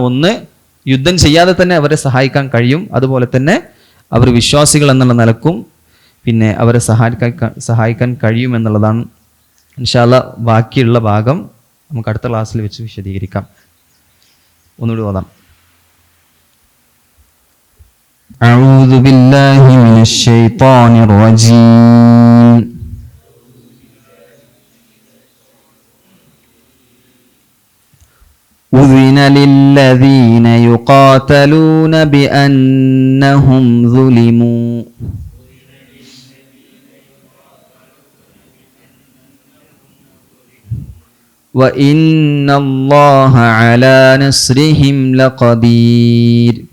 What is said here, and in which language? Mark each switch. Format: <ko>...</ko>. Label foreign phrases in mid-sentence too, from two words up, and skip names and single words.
<ml>ഒന്ന്, യുദ്ധം ചെയ്യാതെ തന്നെ അവരെ സഹായിക്കാൻ കഴിയും. അതുപോലെ തന്നെ അവർ വിശ്വാസികൾ എന്നുള്ള നിലക്കും പിന്നെ അവരെ സഹായിക്കാൻ കഴിയും എന്നുള്ളതാണ്.</ml> <ar>إن شاء الله</ar> <ml>ബാക്കിയുള്ള ഭാഗം നമുക്ക് അടുത്ത ക്ലാസ്സിൽ വെച്ച് വിശദീകരിക്കാം. ഒന്നുകൂടി ഓതാം.</ml> <ar>أعوذ بالله من الشيطان الرجيم. أذن للذين يقاتلون بأنهم ظلموا وإن الله على نصرهم لقدير.</ar>